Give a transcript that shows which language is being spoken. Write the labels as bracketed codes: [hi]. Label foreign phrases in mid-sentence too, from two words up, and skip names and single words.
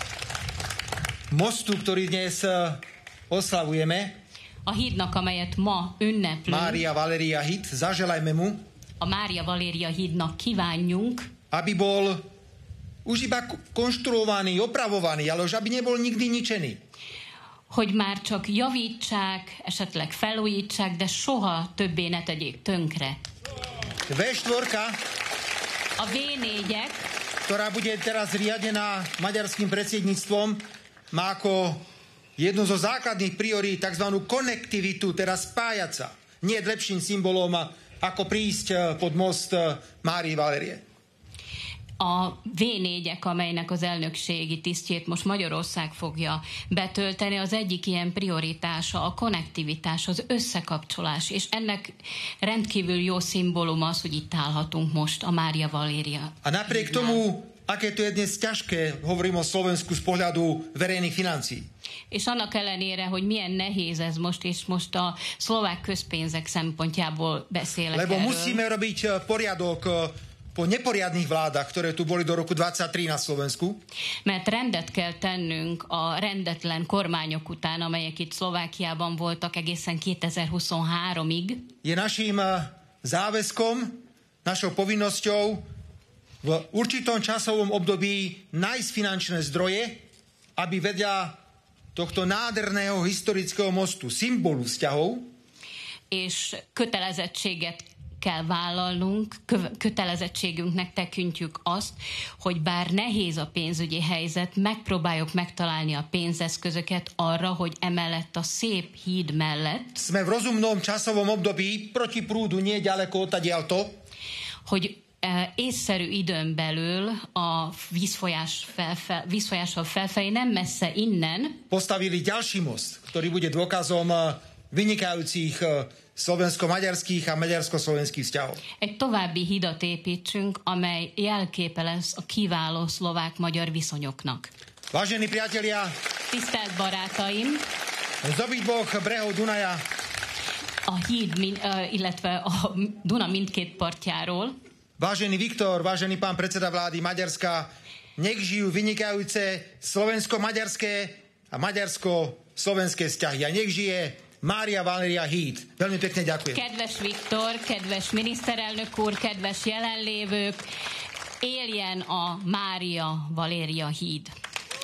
[sk] mostu, ktorý dnes oslavujeme, [hu] a hídnak, amelyet ma ünneplünk, [sk] Mária Valéria híd, zaželajme mu, [hu] a Mária Valéria hídnak kívánjunk, [sk] aby bol už iba konštruovaný, opravovaný, ale už aby nebol nikdy ničený. [hu] Hogy már csak javítsák, esetleg felújítsák, de soha többé ne tegyék tönkre. [sk] V4, [hu] a V4, [sk] ktorá bude teraz riadená maďarským predsedníctvom, má ako jednu zo základných priorít tzv. Konektivitu, teda spájať sa. Nie je lepším symbolom, ako prísť pod most Márii Valérie. [hu] A V4-ek, amelynek az elnökségi tisztjét most Magyarország fogja betölteni, az egyik ilyen prioritása a konnektivitás, az összekapcsolás, és ennek rendkívül jó szimbóluma az, hogy itt állhatunk most, a Mária Valéria. [sk] A napriek tomu, aké to je dnes ťažké, hovorím o Slovensku z pohľadu verejných financií. [hu] És annak ellenére, hogy milyen nehéz ez most, és most a szlovák közpénzek szempontjából beszélek [sk] Lebo [hu] erről. [sk] musíme robiť poriadok po neporiadnych vládach, ktoré tu boli do roku 23 na Slovensku. [hu] Mert rendet kell tennünk a rendetlen kormányok után, amelyek itt Szlovákiában voltak egészen 2023-ig. [sk] Je naším záväzkom, našou povinnosťou v určitom časovom období nájsť finančné zdroje, aby vedľa tohto nádherného historického mostu, symbolu vzťahov, [hu] és kötelezettséget kell vállalnunk, kötelezettségünknek tekintjük azt, hogy bár nehéz a pénzügyi helyzet, megpróbáljuk megtalálni a pénzeszközöket arra, hogy emellett a szép híd mellett [sk] sme v rozumnom časovom období proti prúdu, nie ďaleko odtiaľto, [hu] hogy észszerű időn belül a vízfolyással felfelé, nem messze innen [sk] postavili ďalší most, ktorý bude dôkazom vynikajúcich slovensko-maďarských a maďarsko-slovenských vzťahov. [hu] Egy további hidat építsünk, amely jelképe lesz a kiváló szlovák-magyar viszonyoknak. [sk] Vážení priatelia, [hu] tisztelt barátaim, [sk] z obidvoch brehov Dunaja, [hu] a híd, illetve a Duna mindkét partjáról, [sk] vážený Viktor, vážený pán predseda vlády Maďarska, nech žijú vynikajúce slovensko-maďarské a maďarsko-slovenské vzťahy. A nech žije Mária Valéria híd. Veľmi pekne ďakujem. [hu] Kedves Viktor, kedves miniszterelnök úr, kedves jelenlévők, éljen a Mária Valéria híd.